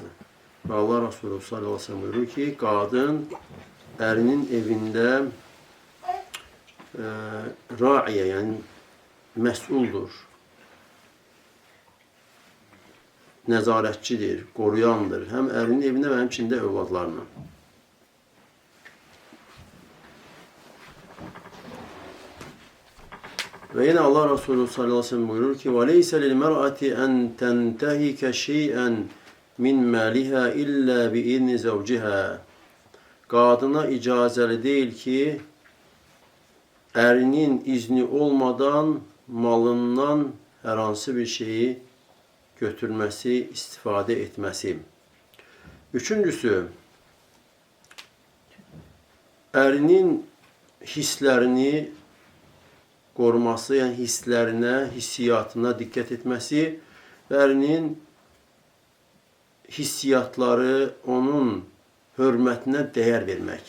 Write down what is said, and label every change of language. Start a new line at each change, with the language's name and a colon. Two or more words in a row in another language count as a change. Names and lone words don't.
Azerbaijani: Və Allah Resulü
Arabic: صلى الله عليه وسلم
Azerbaijani: buyurur ki, qadın ərinin evində raiyə, yəni məsuldur, nəzarətçidir, qoruyandır, həm ərinin evində və həmçində övladlarına. Və yenə Allah Resulü
Arabic: صلى الله عليه وسلم
Azerbaijani: buyurur ki,
Arabic: وَلَيْسَ لِلْمَرْأَةِ أَنْ تَنْتَهِكَ شَيْئًا مِنْ مَالِهَا إِلَّا بِإِذْنِ زَوْجِهَا.
Azerbaijani: Qadına icazəli deyil ki, ərinin izni olmadan malından hər hansı bir şeyi götürməsi, istifadə etməsi. Üçüncüsü, ərinin hisslərini qoruması, yəni hisslərinə, hissiyatına diqqət etməsi və ərinin hissiyatları, onun hörmətinə dəyər vermək.